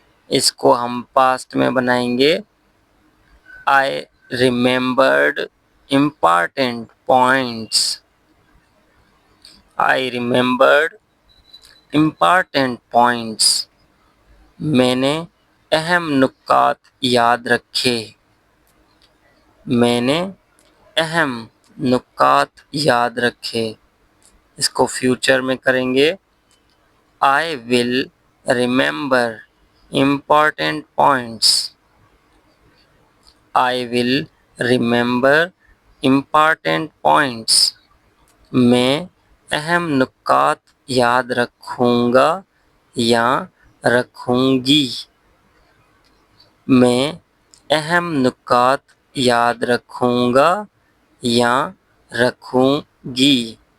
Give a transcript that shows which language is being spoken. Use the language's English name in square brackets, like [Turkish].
[Hindi] इसको हम पास्ट में बनाएंगे। [English] I remembered important points. I remembered important points. [Hindi] मैंने अहम नुक्कात याद रखे। मैंने अहम नुक्कात याद रखे। इसको फ्यूचर में करेंगे। [English] I will remember important points. I will remember important points. [Hindi] मैं अहम नुक्कात याद रखूँगा या रखूँगी। मैं अहम नुक्कात याद रखूँगा या रखूँगी।